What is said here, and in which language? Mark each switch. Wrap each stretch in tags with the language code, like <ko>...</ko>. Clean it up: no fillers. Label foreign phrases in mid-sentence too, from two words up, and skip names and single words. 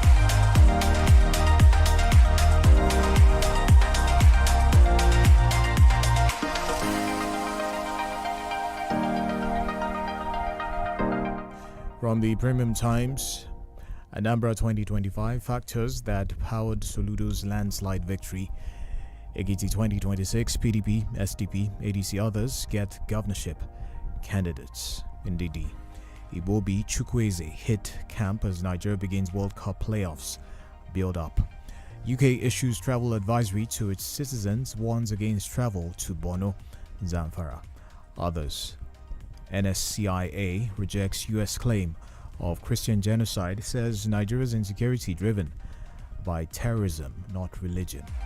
<en>From the Premium Times, Anambra 2025 factors that powered Soludo's landslide victory. Ekiti 2026, PDP, SDP, ADC others get governorship candidates. Ndidi. Ibobi Chukwueze hit camp as Nigeria begins World Cup playoffs build up. UK issues travel advisory to its citizens, warns against travel to Borno, Zamfara. Others. NSCIA rejects US claim of Christian genocide, says Nigeria's insecurity driven by terrorism, not religion.</en>